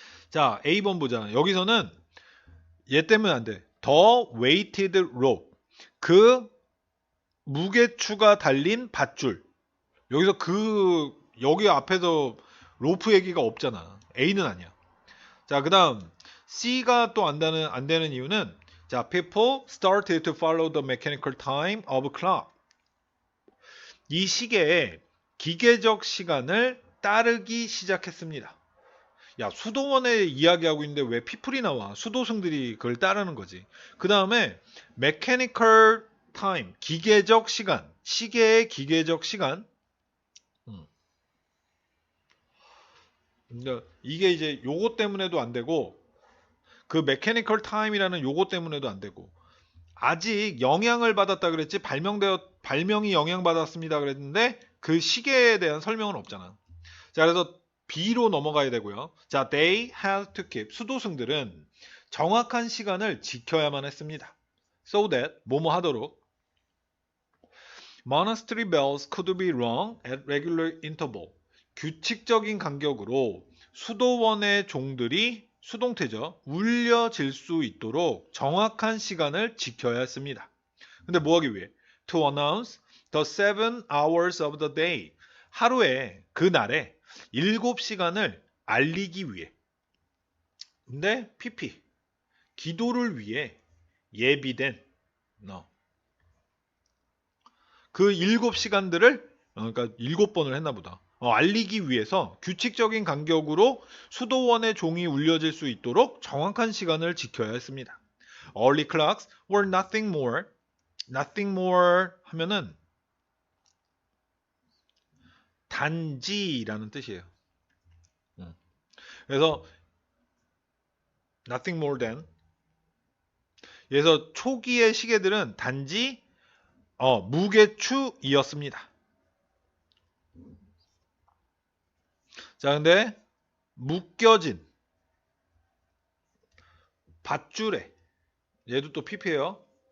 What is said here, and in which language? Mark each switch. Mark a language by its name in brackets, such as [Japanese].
[Korean] 자, A번 보자. 여기서는 얘 때문에 안 돼. [English] The weighted rope. [Korean] 그 무게추가 달린 밧줄. 여기서 여기 앞에서 로프 얘기가 없잖아. A는 아니야. 자, 그 다음 C가 또 안 되는 이유는 자, [English] people started to follow the mechanical time of clock. [Korean] 이 시계에 기계적 시간을 따르기 시작했습니다. 야, 수도원에 이야기하고 있는데 왜 people이 나와? 수도승들이 그걸 따르는 거지. 그 다음에 mechanical time, 기계적 시간, 시계의 기계적 시간. 이게 이제 요거 때문에도 안 되고 그 mechanical time이라는 요거 때문에도 안 되고 아직 영향을 받았다 그랬지 발명이 영향받았습니다 그랬는데 그 시계에 대한 설명은 없잖아. 자, 그래서 B로 넘어가야 되고요. [English] 자, they had to keep. [Korean] 수도승들은 정확한 시간을 지켜야만 했습니다. [English] So that [Korean] 뭐뭐 하도록 [English] monastery bells could be rung at regular interval. [Korean] 규칙적인 간격으로 수도원의 종들이 수동태죠. 울려질 수 있도록 정확한 시간을 지켜야 했습니다. 근데 뭐 하기 위해? [English] To announce the 7 hours of the day. [Korean] 하루에 그날에 7시간을 알리기 위해. 근데 PP 기도를 위해 예비된 그 7시간들을 그러니까 7번을 했나 보다. 알리기 위해서 규칙적인 간격으로 수도원의 종이 울려질 수 있도록 정확한 시간을 지켜야 했습니다. [English] Early clocks were nothing more. Nothing more [Korean] 하면은 단지라는 뜻이에요. [English] 그래서 nothing more than. [Korean] 그래서 초기의 시계들은 단지 무게추이었습니다. 자, 근데 묶여진 밧줄에 얘도 또 PP예요.